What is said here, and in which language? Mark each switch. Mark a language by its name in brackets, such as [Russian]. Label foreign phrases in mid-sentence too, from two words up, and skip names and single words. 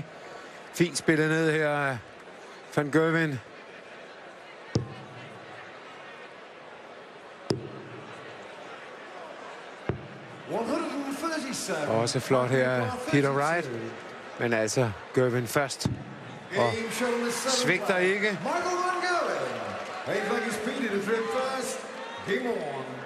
[Danish] Fint spillet ned her af van Gerwen. Også flot her af Peter Wright. Men altså, Gerwen først. Og svigter ikke. [English] Michael van Gerwen. 8 leg is Peter to trip first. Game on.